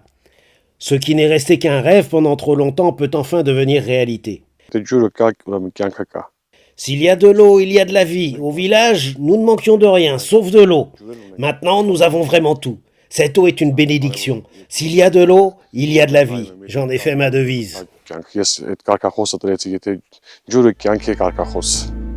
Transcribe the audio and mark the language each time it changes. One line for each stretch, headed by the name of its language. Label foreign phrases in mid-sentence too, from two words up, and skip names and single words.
French: Ce qui n'est resté qu'un rêve pendant trop longtemps peut enfin devenir réalité. S'il y a de l'eau, il y a de la vie. Au village, nous ne manquions de rien, sauf de l'eau. Maintenant, nous avons vraiment tout. Cette eau est une bénédiction. S'il y a de l'eau, il y a de la vie. J'en ai fait ma devise.
Armenian: Ես այդ կարգախոսը դրեցի, եթե ջուրը կյանքի կարգախոս